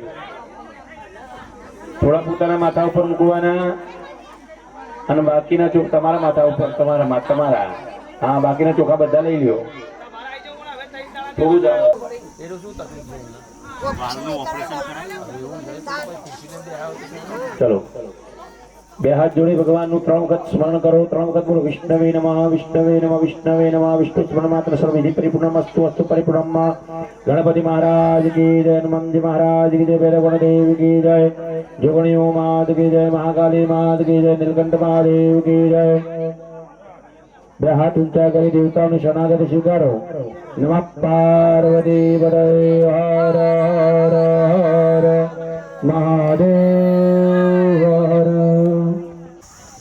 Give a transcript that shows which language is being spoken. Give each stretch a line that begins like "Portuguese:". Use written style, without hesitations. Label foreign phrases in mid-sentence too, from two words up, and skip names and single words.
Gujarati: થોડા પોતાના માથા ઉપર મૂકવાના અને બાકીના ચોખ તમારા માથા ઉપર તમારા હા બાકીના ચોખા બધા લઈ લ્યો चलो બે હાથ જોડી ભગવાનનું 3 વખત સ્મરણ કરો 3 વખત બોલો
Sanskrit: विष्णवे नमः विष्णवे नमः विष्णवे नमः विष्णु स्मरण मात्र सर्वविधि परिपूर्णमस्तु अस्तु परिपूर्णम
Hindi: ગણપતિ મહારાજ की जय हनुमान महाराज की जय भैरव देव की जय जोगणियों मात की जय महाकाली मात की जय नीलकंठ महादेव की जय
Gujarati: બે હાથ ઊંચા કરી દેવતાઓને શરણાગતિ સ્વીકારો
Sanskrit: नमः पार्वती पतय हर हर हर महादेव हर